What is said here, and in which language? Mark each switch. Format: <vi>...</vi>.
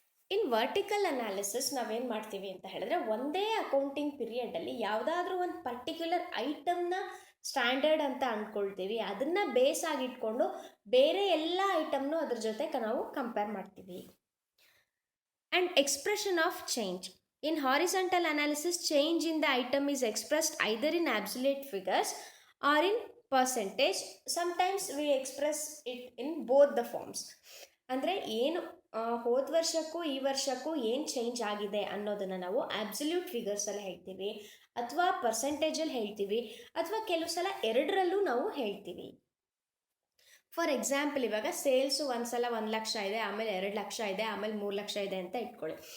<en>in vertical analysis</en> <kn>ನಾವೇನು ಮಾಡ್ತೀವಿ ಅಂತ ಹೇಳಿದ್ರೆ, ಒಂದೇ ಅಕೌಂಟಿಂಗ್ ಪೀರಿಯಡಲ್ಲಿ ಯಾವುದಾದ್ರೂ ಒಂದು ಪರ್ಟಿಕ್ಯುಲರ್ ಐಟಮ್ನ ಸ್ಟ್ಯಾಂಡರ್ಡ್ ಅಂತ ಅಂದ್ಕೊಳ್ತೀವಿ. ಅದನ್ನು ಬೇಸ್ ಆಗಿಟ್ಕೊಂಡು ಬೇರೆ ಎಲ್ಲ ಐಟಮ್ನು ಅದ್ರ ಜೊತೆ ನಾವು ಕಂಪೇರ್ ಮಾಡ್ತೀವಿ.</kn> <en>And expression of change. In horizontal analysis, change in the item is expressed either in absolute figures or in percentage. Sometimes we express it in both the forms.</en> <kn>ಅಂದರೆ ಏನು ಹೋದ ವರ್ಷಕ್ಕೂ ಈ ವರ್ಷಕ್ಕೂ ಏನು ಚೇಂಜ್ ಆಗಿದೆ ಅನ್ನೋದನ್ನು ನಾವು ಆಬ್ಸಲ್ಯೂಟ್ ಫಿಗರ್ಸಲ್ಲಿ ಹೇಳ್ತೀವಿ, ಅಥವಾ ಪರ್ಸೆಂಟೇಜಲ್ಲಿ ಹೇಳ್ತೀವಿ, ಅಥವಾ ಕೆಲವು ಸಲ ಎರಡರಲ್ಲೂ ನಾವು ಹೇಳ್ತೀವಿ.</kn> <en>for example,</en> <kn>ಇವಾಗ ಸೇಲ್ಸು ಒಂದು ಸಲ 1 ಲಕ್ಷ ಇದೆ, ಆಮೇಲೆ 2 ಲಕ್ಷ ಇದೆ, ಆಮೇಲೆ 3 ಲಕ್ಷ ಇದೆ ಅಂತ ಇಟ್ಕೊಳ್ಳಿ.</kn>